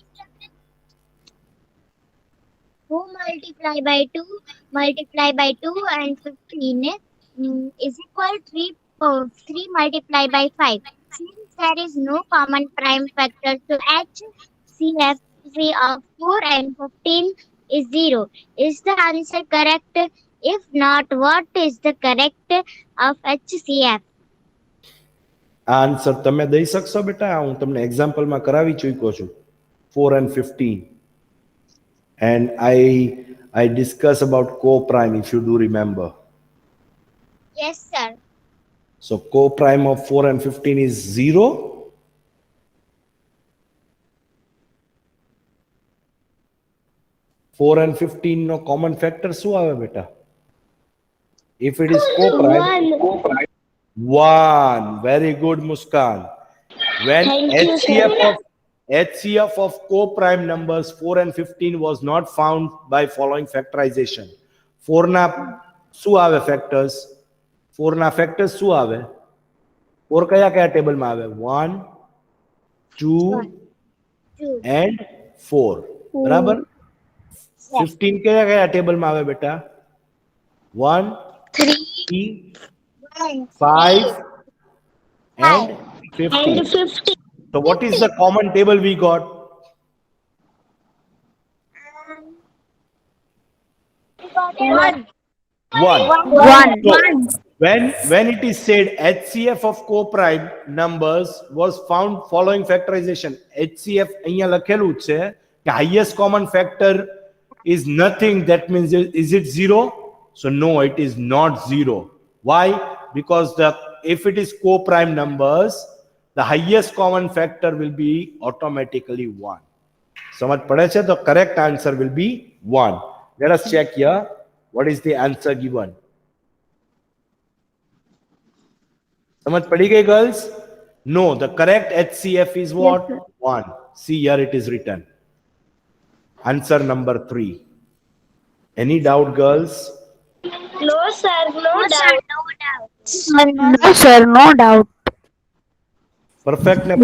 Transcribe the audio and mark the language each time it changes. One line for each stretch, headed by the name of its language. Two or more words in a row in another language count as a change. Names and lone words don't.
English: 4 multiplied by 2 and 15 is equal 3 multiplied by 5. Since there is no common prime factor, so HCF of 4 and 15 is 0. Is the answer correct? If not, what is the correct of HCF?
Gujarati: આન્સર તમે દઈ શકશો બેટા? હું તમને એક્ઝામ્પલમાં કરાવી ચૂક્યો છું.
English: 4 and 15. And I discuss about co-prime, if you do remember. Yes, sir. So co-prime of 4 and 15 is 0. Four and 15 no common factor
Gujarati: શું આવે બેટા?
English: If it is co-prime, One. 1. Very good, Muskan. When Thank you, HCF of co-prime numbers 4 and 15 was not found by following factorization.
Gujarati: 4 ના શું આવે factors? 4 ના factors શું આવે? 4 કયા ટેબલમાં આવે? 1, 2 2. and 4. બરાબર? 15 કયા ટેબલમાં આવે બેટા? 1, 3, 3, 1,
English: 5 and 15. And 50. So what is the common table we got? One. 1. One. So when it is said HCF of co-prime numbers was found following factorization, HCF
Gujarati: અહીંયા લખેલું છે કે
English: highest common factor is nothing. That means is it 0? So no, it is not 0. Why? Because if it is co-prime numbers, the highest common factor will be automatically 1.
Gujarati: સમજ પડે છે?
English: The correct answer will be 1. Let us check here. What is the answer given?
Hindi: समझ पड़ी गई,
English: girls? No, the correct HCF is what? 1. See here it is written. Answer number 3. Any doubt, girls? No, sir, no doubt. No, sir, no doubt. Perfect, ne